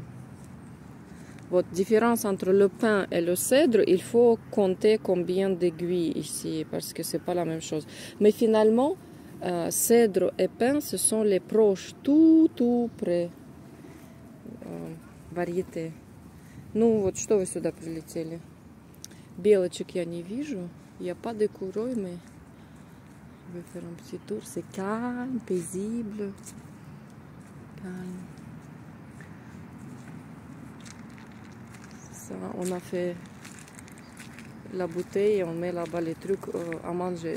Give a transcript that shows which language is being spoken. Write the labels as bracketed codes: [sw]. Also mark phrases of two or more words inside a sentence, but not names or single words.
[fr] Votre différence entre le pin et le cèdre, il faut compter combien d'aiguilles ici, parce que c'est pas la même chose. Mais finalement, cèdre et pin, ce sont les proches, tout près. Variété. [ru] Ну вот, что вы сюда прилетели? Белочек я не вижу. [fr] Il n'y a pas d'écureuils, mais Je vais faire un petit tour. C'est calme, paisible. Calme. Ça, on a fait la bouteille et on met là-bas les trucs à manger.